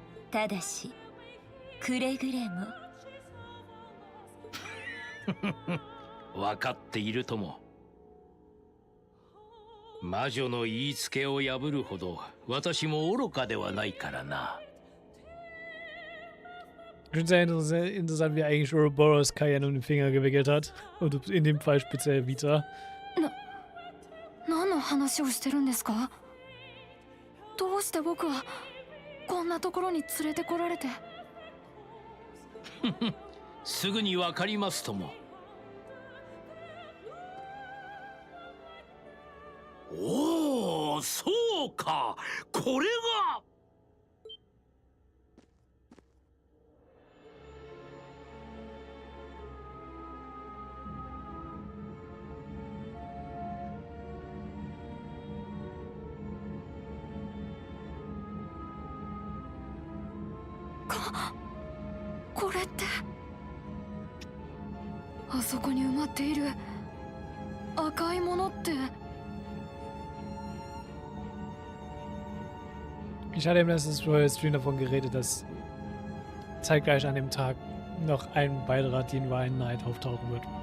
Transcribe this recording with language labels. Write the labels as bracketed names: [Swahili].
[Japanese] ただしくれぐれも分かっているとも。魔女の言いつけを破るほど私も愚かではないからな。 [German] Ich finde es sehr interessant, wie eigentlich Ouroboros Cayenne um den Finger gewickelt hat. Und in dem Fall speziell Vita. [Japanese] 何の話をしてるんですか？どうして僕はこんなところに連れてこられて。すぐにわかりますとも。おお、そうか、これが。これって。あそこに埋まっている赤いものって。 [German] Ich hatte im letzten Stream davon geredet, dass zeitgleich an dem Tag noch ein Beitrag, die in Wine Night auftauchen wird.